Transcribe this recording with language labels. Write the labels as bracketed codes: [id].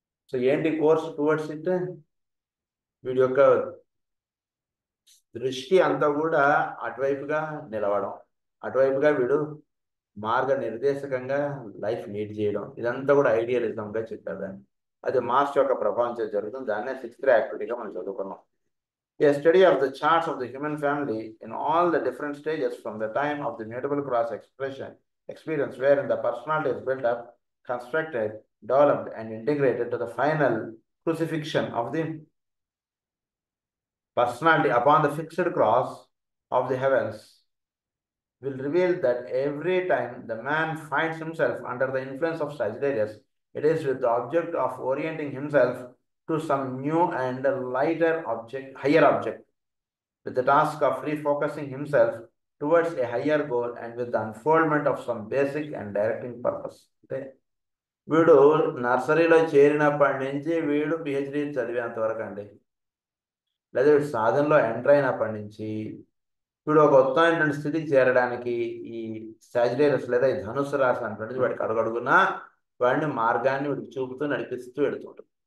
[te] So ఏంటి course towards it? వీడి యొక్క దృష్టి అంతా కూడా అటువైపుగా నిలవడం, అటువైపుగా వీడు మార్గ నిర్దేశకంగా లైఫ్ లీడ్ చేయడం, ఇదంతా కూడా ఐడియలిజంగా చెప్పారు దాన్ని. అది మార్స్ యొక్క ప్రభావం జరుగుతుంది. దాన్నే సిక్స్త్ యాక్టివిటీగా మనం చదువుకున్నాం. [en] A study of the charts of the human family in all the different stages from the time of the mutable cross experience wherein the personality is built up, constructed, developed and integrated to the final crucifixion of the personality upon the fixed cross of the heavens will reveal that every time the man finds himself under the influence of Sagittarius, it is with the object of orienting himself to some new and lighter object, higher object, with the task of refocusing himself towards a higher goal and with the unfoldment of some basic and directing purpose. [te] అంటే వీడు నర్సరీలో చేరినప్పటి నుంచి వీడు PhD చదివేంత వరకు అండి, లేదా వీడు సాధనలో ఎంటర్ అయినప్పటి నుంచి వీడు ఒక ఉత్తమమైనటువంటి స్థితికి చేరడానికి ఈ సాజిటేరియస్ లేదా ఈ ధనుసు రాశి అనేటువంటిది వాడికి అడుగడుగునా వాడిని మార్గాన్ని వీడికి చూపుతూ నడిపిస్తూ వెళుతుంటుంది.